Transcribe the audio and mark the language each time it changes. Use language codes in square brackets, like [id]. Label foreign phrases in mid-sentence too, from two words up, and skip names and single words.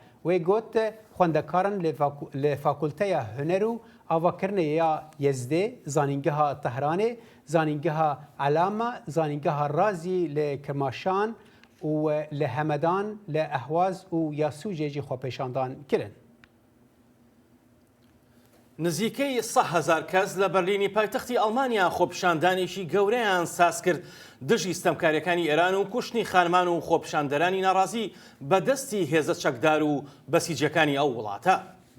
[ku] Wê got xwendekaran li Fakulteya Huner û Avakirinê ya Yezdê, zanîngeha Tehranê, zanîngeha Elama, zanîngeha Razî li Kirmaşan û li Hemedan, li Ehwaz û Yasûcê jî xwepêşandan kirin. [ckb] نزیکەی 100,000 کەس لە بەرلینی پایتەختی ئەڵمانیا خۆپیشاندانێکی گەورەیان ساز کرد دژی ستەمکاریەکانی ئێران و کوشتنی خانمان و خۆپیشاندەرانی ناڕازی بەدەستی هێزە چەکدار و بەسیجەکانی ئەو وڵاتە.